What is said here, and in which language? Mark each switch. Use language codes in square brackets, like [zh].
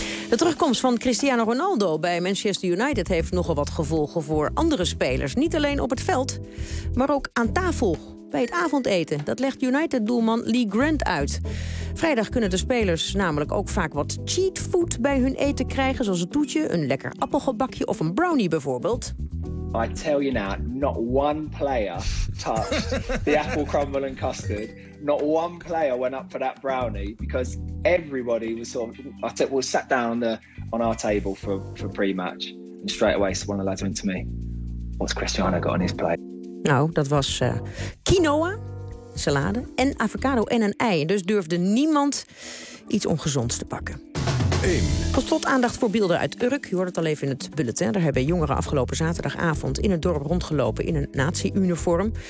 [nl] De terugkomst van Cristiano Ronaldo bij Manchester United heeft nogal wat gevolgen voor andere spelers. Niet alleen op het veld, maar ook aan tafel bij het avondeten. Dat legt United-doelman Lee Grant uit. Vrijdag kunnen de spelers namelijk ook vaak wat cheat food bij hun eten krijgen. Zoals een toetje, een lekker appelgebakje of een brownie bijvoorbeeld. [en] I tell you now, not one player touched the apple crumble and custard. Not one player went up for that brownie because everybody was sort of sat down on our table for pre-match. And straight away, one of the lads went to me. What's Cristiano got on his plate? [nl] Nou, dat was quinoa, salade en avocado en een ei. Dus durfde niemand iets ongezonds te pakken. Tot slot aandacht voor beelden uit Urk. Je hoort het al even in het bulletin. Daar hebben jongeren afgelopen zaterdagavond in het dorp rondgelopen in een nazi-uniform.